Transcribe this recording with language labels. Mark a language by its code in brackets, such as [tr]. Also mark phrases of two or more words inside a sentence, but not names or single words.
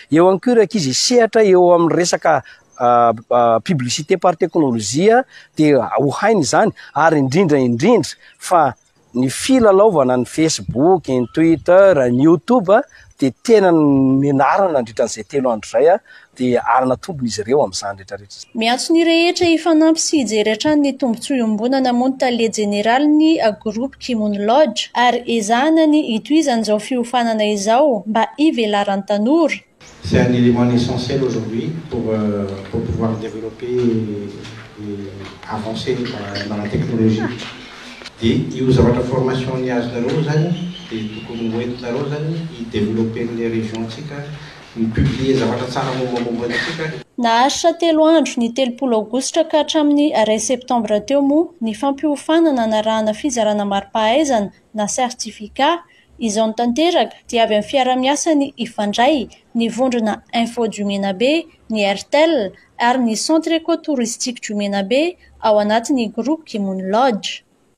[mg] Eo ihany koa ireo ankizy sehatra eo amin'ny resaka [fr] publicité par [mg] teknôlôjia dia ho hainy izany ary indrindra fa ny filalaovana ny Facebook, ny Twitter, ny YouTube dia tena ny anarana nandritran'izay 3 andro zay dia arana tombony izy ireo amin'izany rehetrarehetra. Miantso ny rehetra hifanampy sy hijery hatrany ny tombotsoa iombonana moa ny tale général ny groupe Kimon Lodge ary ezahana ny hitohizan'izao fiofanana izao mba hivelaran'ny tanora. [fr] C'est un élément essentiel aujourd'hui pour pouvoir développer et avancer dans la technologie. [mg] Et io zavatra formation ny azonareo zany dia tokony hoentinareo zany hideveloper [fr] les régions [mg] tsika, mipublier zavatra tsara momba antsika. Naharitra 3 andro ny 30 aogositra ka hatramin'ny 2 septambra teo moa ny fampiofanana anarahana fizarana mari-pahaizana na certificat izao nitanteraka dia avy amin'ny fiara-miasa ny Ifandray, ny vondrona info du Menabe, ny RTL ary ny centre écotouristique du Menabe ao anatin'ny groupe Kimon Lodge.